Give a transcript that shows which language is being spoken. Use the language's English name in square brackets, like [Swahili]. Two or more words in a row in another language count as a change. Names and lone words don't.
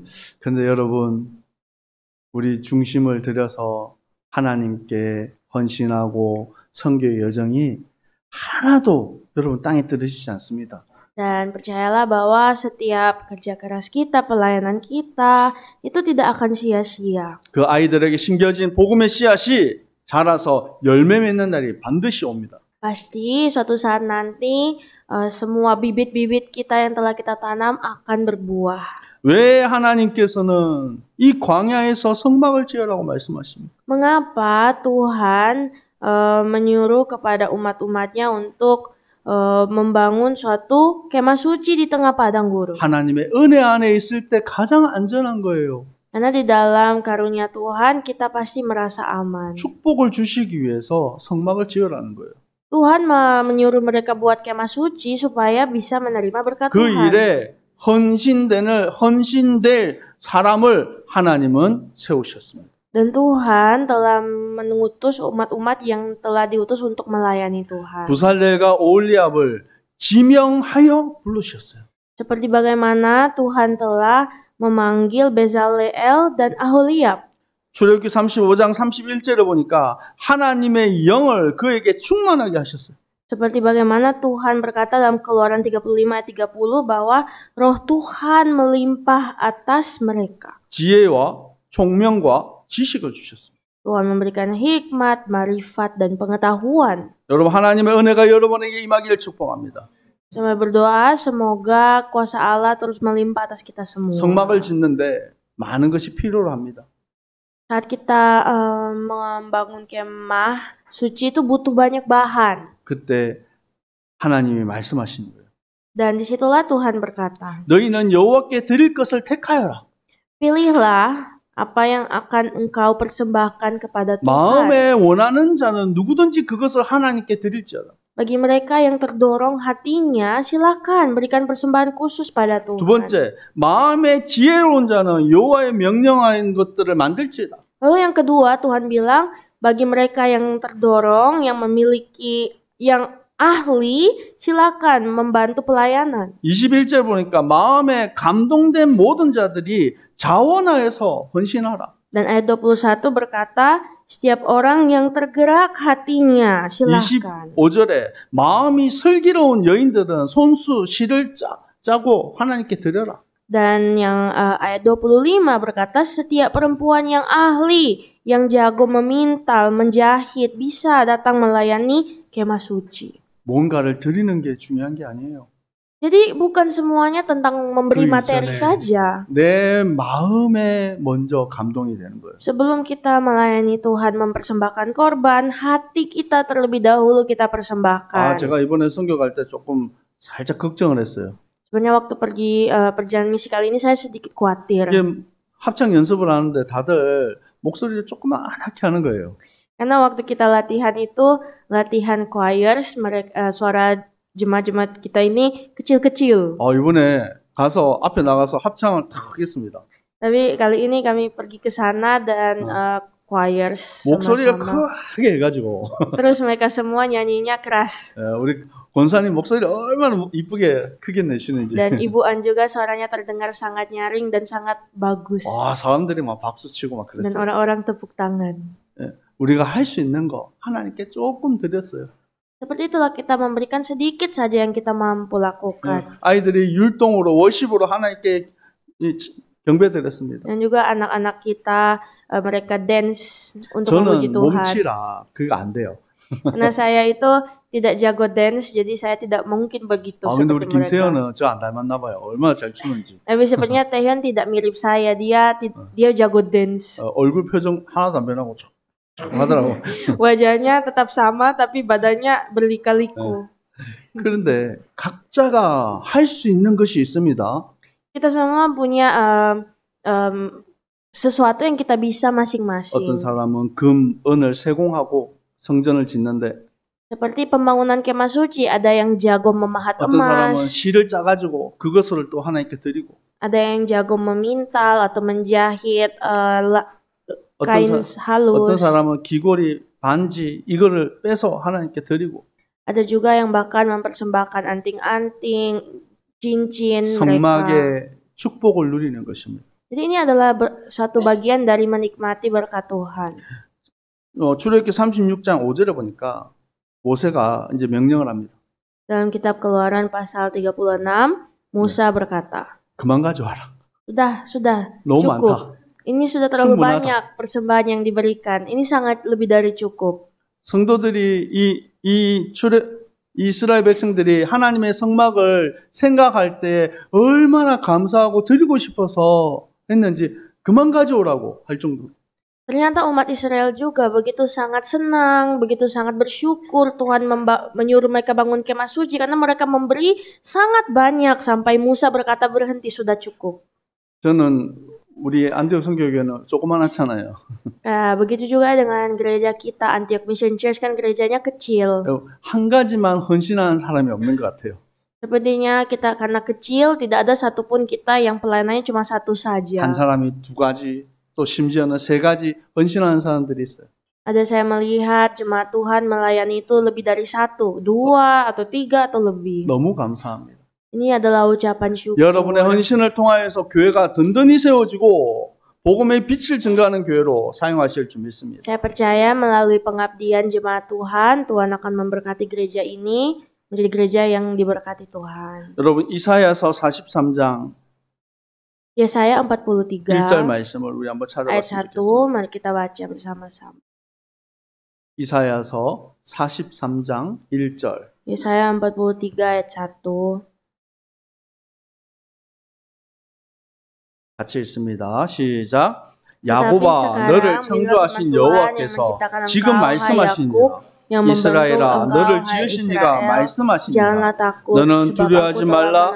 [Korean] 근데 여러분, 우리 중심을 들여서 하나님께 헌신하고 선교의 여정이 하나도 여러분 땅에 떨어지지 않습니다. [Indonesian] Dan percayalah bahwa setiap kerja keras kita, pelayanan kita, itu tidak akan sia-sia. [Korean] 그 아이들에게 심겨진 복음의 씨앗이 자라서 열매 맺는 날이 반드시 옵니다. [Indonesian] Pasti suatu saat nanti semua bibit-bibit kita yang telah kita tanam akan berbuah. [Korean] 왜 하나님께서는 이 광야에서 성막을 지으라고 말씀하십니까? [Indonesian] Mengapa Tuhan menyuruh kepada umat-umatnya untuk membangun suatu kemah suci di tengah padang gurun? [Korean] 하나님의 은혜 안에 있을 때 가장 안전한 거예요. [Indonesian] Karena di dalam karunia Tuhan kita pasti merasa aman. [Korean] 축복을 주시기 위해서 성막을 지으라는 거예요. [Indonesian] Tuhan menyuruh mereka buat kemah suci supaya bisa menerima berkat [Korean] 그 [Indonesian] Tuhan. [Korean] 일에 헌신될 사람을 하나님은 세우셨습니다. [Indonesian] Dan Tuhan telah mengutus umat-umat yang telah diutus untuk melayani Tuhan. [Korean] 부살렐과 오홀리압을 지명하여 부르셨어요. [Indonesian] Seperti bagaimana Tuhan telah memanggil Bezaleel dan Aholiab. [Korean] 출애굽기 35장 31절에 보니까 하나님의 영을 그에게 충만하게 하셨어요. [Indonesian] Seperti bagaimana Tuhan berkata dalam Keluaran 35 ayat 30 bahwa roh Tuhan melimpah atas mereka. [Korean] 지혜와 총명과 지식을 주셨습니다. [Indonesian] Tuhan memberikan hikmat, marifat, dan pengetahuan. [Korean] 여러분 하나님의 은혜가 여러분에게 임하기를 축복합니다. [Indonesian] Saya berdoa semoga kuasa Allah terus melimpah atas kita semua. [Korean] 성막을 짓는데 많은 것이 필요로 합니다. [Indonesian] Saat kita membangun kemah suci itu butuh banyak bahan. [Korean] 그때 하나님이 말씀하시는 거예요. [Indonesian] Dan disitulah Tuhan berkata, [Korean] 너희는 여호와께 드릴 것을 택하여라. [Indonesian] pilihlah apa yang akan engkau persembahkan kepada Tuhan. [Korean] 마음에 원하는 자는 누구든지 그것을 하나님께 드릴지어다. [Indonesian] Bagi mereka yang terdorong hatinya, silakan berikan persembahan khusus pada Tuhan. [Korean] 두 번째, 마음에 지혜로운 자는 여호와의 명령하는 것들을 만들지어다. [Indonesian] Lalu yang kedua, Tuhan bilang, bagi mereka yang terdorong, yang memiliki, yang ahli, silakan membantu pelayanan. [Korean] 21절 보니까 마음에 감동된 모든 자들이 자원하여서 헌신하라. [Indonesian] Dan ayat 21 berkata, setiap orang yang tergerak hatinya, silakan. [Korean] 25절에 마음이 슬기로운 여인들은 손수 실을 짜고 하나님께 드려라. [Indonesian] Dan yang ayat 25 berkata, setiap perempuan yang ahli, yang jago memintal, menjahit, bisa datang melayani kemah suci. [Korean] 뭔가를 드리는 게 중요한 게 아니에요. [Indonesian] Jadi bukan semuanya tentang memberi materi saja. [Korean] 내 마음에 먼저 감동이 되는 거예요. [Indonesian] Sebelum kita melayani Tuhan mempersembahkan korban, hati kita terlebih dahulu kita persembahkan. [Korean] 제가 이번에 선교 갈 때 조금 살짝 걱정을 했어요. [Indonesian] Sebenarnya waktu pergi perjalanan misi kali ini saya sedikit khawatir. [Korean] 이제 합창 연습을 하는데 다들 목소리를 조그맣게 하는 거예요. [Indonesian] Karena waktu kita latihan itu latihan choirs, mereka suara jemaat-jemaat kita ini kecil-kecil. [Korean] 이번에 가서 앞에 나가서 합창을 탁 했습니다. [Indonesian] Tapi kali ini kami pergi ke sana dan choirs [Korean] 목소리가 [Indonesian] sama-sama. [Korean] 크게 해가지고 [Indonesian] Terus mereka semua nyanyinya keras. [Korean] 우리 권사님 목소리를 얼마나 이쁘게 크게 내시는지. [Indonesian] Dan Ibu An juga suaranya terdengar sangat nyaring dan sangat bagus. [Korean] 와, 사람들이 막 박수 치고 막 [Indonesian] Dan [Korean] 그랬어요. [Indonesian] orang-orang tepuk tangan. [Korean] 우리가 할 수 있는 거 하나님께 조금 드렸어요. [Indonesian] Seperti itulah kita memberikan sedikit saja yang kita mampu lakukan. [Korean] 아이들이 율동으로 월십으로 하나님께 경배 드렸습니다. [Indonesian] Dan juga anak-anak kita mereka dance untuk [Korean] 저는 [Indonesian] memuji Tuhan. [Korean] 몸치라 그거 안 돼요. [Indonesian] Karena saya itu tidak jago dance, jadi saya tidak mungkin begitu [Korean] 근데 우리 [Indonesian] seperti mereka. [Korean] 김태현은 저 안 닮았나 봐요. 얼마나 잘 추는지. [Indonesian] Tapi sepertinya Taehyun tidak mirip saya. Dia jago dance. [Korean] 얼굴 표정 하나도 안 변하고 하더라고. [Indonesian] Wajahnya tetap sama tapi badannya berlika-liku. [Korean] 그런데 각자가 할 수 있는 것이 있습니다. [Indonesian] Kita semua punya sesuatu yang kita bisa masing-masing. [Korean] 어떤 사람은 금, 은을 세공하고 성전을 짓는데 [Indonesian] Seperti pembangunan kemah suci, ada yang jago memahat [Korean] 어떤 사람은 [Indonesian] emas, [Korean] 실을 짜가지고 그것을 또 하나님께 드리고 [Indonesian] ada yang jago memintal atau menjahit kain [Korean] 어떤 [Indonesian] halus. [Korean] 사람은 귀걸이, 반지 이거를 빼서 하나님께 드리고 [Indonesian] Ada juga yang bahkan mempersembahkan anting-anting, cincin mereka. [Korean] 성막의 축복을 누리는 것입니다. [Indonesian] Jadi ini adalah satu bagian dari menikmati berkat Tuhan. [Korean] 출애굽기 36장 5절에 보니까 모세가 이제 명령을 합니다. [Indonesian] Dalam kitab Keluaran pasal 36, Musa berkata, [Korean] 그만 가져와라. [Indonesian] Sudah, [Korean] 너무 [Indonesian] cukup. [Korean] 많다. [Indonesian] Ini sudah terlalu [Korean] 충분하다. [Indonesian] banyak persembahan yang diberikan. Ini sangat lebih dari cukup. [Korean] 성도들이 이스라엘 백성들이 하나님의 성막을 생각할 때 얼마나 감사하고 드리고 싶어서 했는지 그만 가져오라고 할 정도로. [Indonesian] Ternyata umat Israel juga begitu sangat senang, begitu sangat bersyukur Tuhan menyuruh mereka bangun kemah suci karena mereka memberi sangat banyak sampai Musa berkata berhenti, sudah cukup. [Korean] 저는 우리 안디옥 선교회는 조그만하잖아요. [Indonesian] Begitu juga dengan gereja kita Antioch Mission Church, kan gerejanya kecil. [Korean] 한 가지만 헌신하는 사람이 없는 것 같아요. [Indonesian] Sepertinya kita karena kecil tidak ada satupun kita yang pelayanannya cuma satu saja. [Korean] 한 사람이 두 가지 또 심지어는 세 가지 헌신하는 사람들이 있어요. [Indonesian] Ada saya melihat jemaat Tuhan melayani itu lebih dari 1, 2, atau 3 atau lebih. [Korean] 너무 감사합니다. [Indonesian] Ini adalah ucapan syukur. [Korean] 여러분의 헌신을 통하여서 교회가 든든히 세워지고 복음의 빛을 증거하는 교회로 사용하실 줄 믿습니다. [Indonesian] Saya percaya melalui pengabdian jemaat Tuhan, Tuhan akan memberkati gereja ini menjadi gereja yang diberkati Tuhan. [Korean] 여러분 이사야서 43장 [Indonesian] Yesaya 43 [Korean] 1절 말씀을 우리 한번 [Indonesian] ayat [Korean] 찾아봤으면 [Indonesian] 1, [Korean] 좋겠습니다. [Indonesian] mari kita baca bersama-sama. [Korean] 이사야서 43장 1절. [Indonesian] Yesaya 43 ayat 1. [Korean] 같이 읽습니다. 시작. 야곱아 너를 창조하신 여호와께서 지금 말씀하시니라. 이스라엘아 너를 지으신 이가 말씀하시니라. 너는 두려워하지 말라.